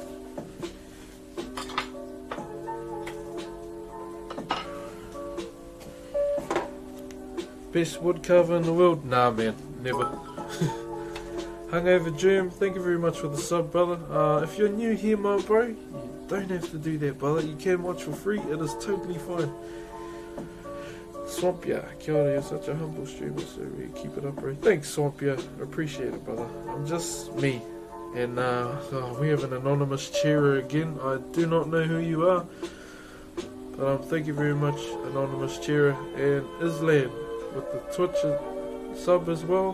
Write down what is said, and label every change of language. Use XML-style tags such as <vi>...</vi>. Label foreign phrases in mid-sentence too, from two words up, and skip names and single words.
<en>Best woodcarver in the world? Nah, man, never. Hungover Germ, thank you very much for the sub, brother. If you're new here, my bro, you don't have to do that, brother. You can watch for free. It is totally fine.</en> <mi>Swampia, kia ora,</mi> <en>you're such a humble streamer, so we keep it up, bro. Thanks, Swampia. Appreciate it, brother. I'm just me. And we have an anonymous cheerer again. I do not know who you are. But thank you very much, anonymous cheerer. And Islam with the Twitch sub as well.</en>